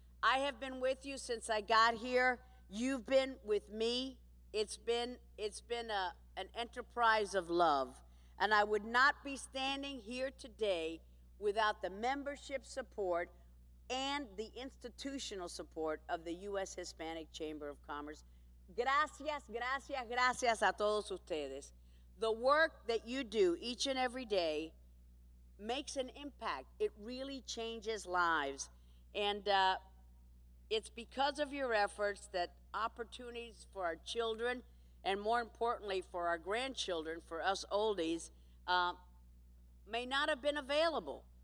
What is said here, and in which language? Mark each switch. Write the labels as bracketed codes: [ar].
[en] I have been with you since I got here. You've been with me. It's been an enterprise of love. And I would not be standing here today without the membership support and the institutional support of the U.S. Hispanic Chamber of Commerce. [es] Gracias, gracias, gracias a todos ustedes. [en] The work that you do each and every day makes an impact. It really changes lives. And it's because of your efforts that opportunities for our children, and more importantly for our grandchildren, for us oldies, may not have been available.